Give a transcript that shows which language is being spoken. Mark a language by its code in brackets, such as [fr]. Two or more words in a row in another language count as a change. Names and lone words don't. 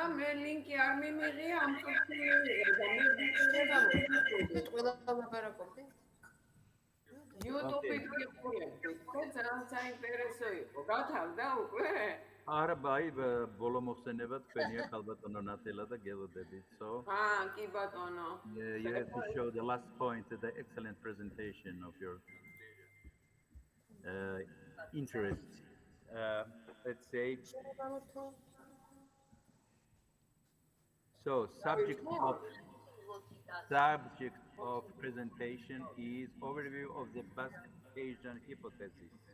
[ka] მე ლინკი არ მიმიღია ამ წუთამდე და მე ყველა ლაპარაკობდი. YouTube-ით ვიყურებდი. ძალიან საინტერესო იყო. გათავდა უკვე? არა, ბაი, ბოლო მოხსენება თქვენია ხალბატონო ნათელა და გელოდებით. [en] So, [ka] კი ბატონო. [en] You have to show the last point, the excellent presentation of your interest. Let's say. So, subject of presentation is overview of the Basque Asian hypothesis.